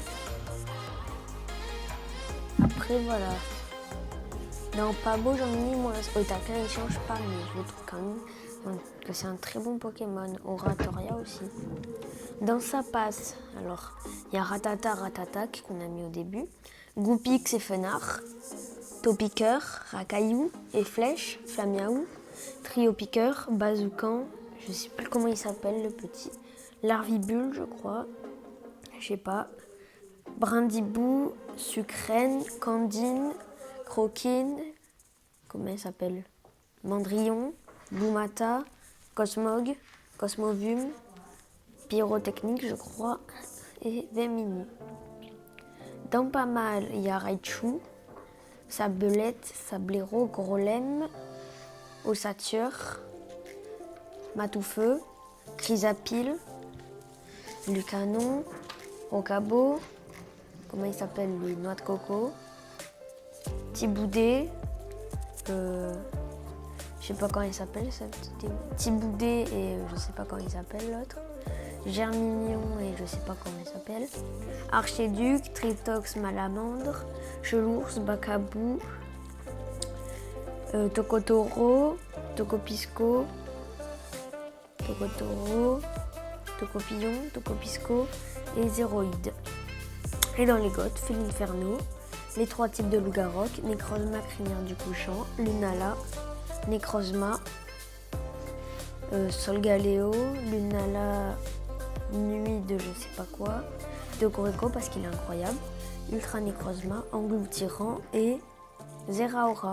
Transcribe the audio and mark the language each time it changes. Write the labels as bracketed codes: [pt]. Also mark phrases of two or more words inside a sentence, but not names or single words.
[fr] Après, voilà. Non, pas beau, j'en ai mis moins. Otakin, il change pas, mais je le trouve quand même que c'est un très bon Pokémon. Oratoria aussi. Dans sa passe, alors, il y a Ratatac qu'on a mis au début. Goupix et Fenard. Topiqueur, Rakaillou et Flèche, Flamiaou. Triopiqueur, Bazoukan. Je sais plus comment il s'appelle le petit. Larvibule, je crois. Je sais pas. Brindibou, Sucrène, Candine. Croquine, comment elle s'appelle? Mandrillon, Boumata, Cosmog, Cosmovum, Pyrotechnique, je crois, et Vemini. Dans pas mal, il y a Raichu, Sabelette, Sablero, Grolem, Ossature, Matoufeu, Chrysapile, Lucanon, Rocabo, comment il s'appelle lui? Noix de coco. Tiboudé, je sais pas comment il s'appelle, Tiboudé et je sais pas comment il s'appelle l'autre. Germignon et je sais pas comment il s'appelle. Archéduc, Tritox, Malamandre, Chelours, Bacabou, Tokotoro, Tokopisco, Tokotoro, Tokopillon, Tokopisco et Zéroïde. Et dans les Goths, Felinferno, les 3 types de loup-garou, Necrozma, crinière du couchant, Lunala, Necrozma, Solgaleo, Lunala, nuit de je sais pas quoi, Decoreco parce qu'il est incroyable, Ultra Necrozma, Engloutirant et Zeraora.